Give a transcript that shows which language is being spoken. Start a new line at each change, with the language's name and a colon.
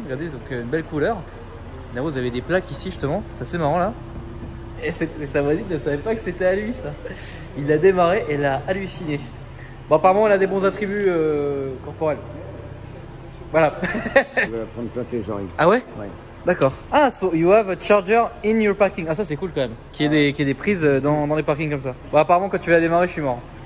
French: Regardez, donc une belle couleur. Là vous avez des plaques ici justement, c'est assez marrant là. Et sa voisine ne savait pas que c'était à lui ça. Il a démarré et elle a halluciné. Bon, apparemment, elle a des bons attributs corporels. Voilà. Tu vas la prendre plein tes oreilles. Ah ouais? Ouais. D'accord.
English: Ah, so you have a charger in your parking.
French: Ah, ça c'est cool quand même. Qu'il y ait des prises dans les parkings comme ça. Bon, apparemment, quand tu vas démarrer, je suis mort.